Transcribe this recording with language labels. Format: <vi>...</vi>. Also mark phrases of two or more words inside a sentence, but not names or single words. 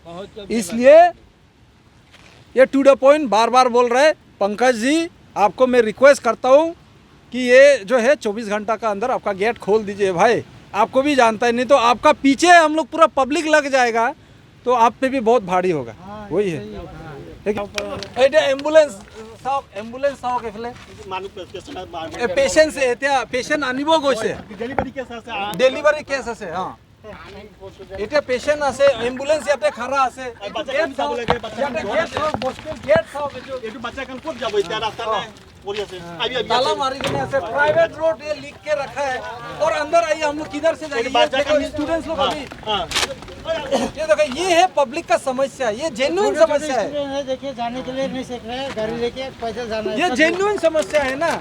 <hi>इसलिए ये</hi> <en>to the point</en> <hi>बार बार बोल रहे हैं पंकज जी, आपको मैं रिक्वेस्ट करता हूँ कि ये जो है 24 घंटा का अंदर आपका गेट खोल दीजिए भाई। आपको भी जानता है, नहीं तो आपका पीछे हम लोग पूरा पब्लिक लग जाएगा तो आप पे भी बहुत भारी होगा। वही है।</hi> <as>এম্বুলেন্স চাহাব কেফলে পেচেণ্ট আনিব গৈছে ডেলিভারি কেছ আছে। हाँ, এটা পেশেন্ট আছে, এম্বুলেন্স ইয়াতে খাৰা আছে, গেট চাওক, ইয়াতে গেট চাওক, বস্তিৰ গেট চাওক। এইটো বাচ্চা এখন ক'ত যাব এতিয়া? ৰাস্তা নাই,</as> <hi>ताला मारी गई ऐसे प्राइवेट रोड ये लिख के रखा है और अंदर आइए हम लोग किधर से जाएंगे? ये देखो स्टूडेंट्स लोग अभी ये देखो ये है पब्लिक का समस्या, ये जेन्युइन समस्या है। देखिए जाने के लिए नहीं सीख रहे हैं, गाड़ी लेके पैदल जाना है। ये जेन्युइन समस्या है ना।</hi>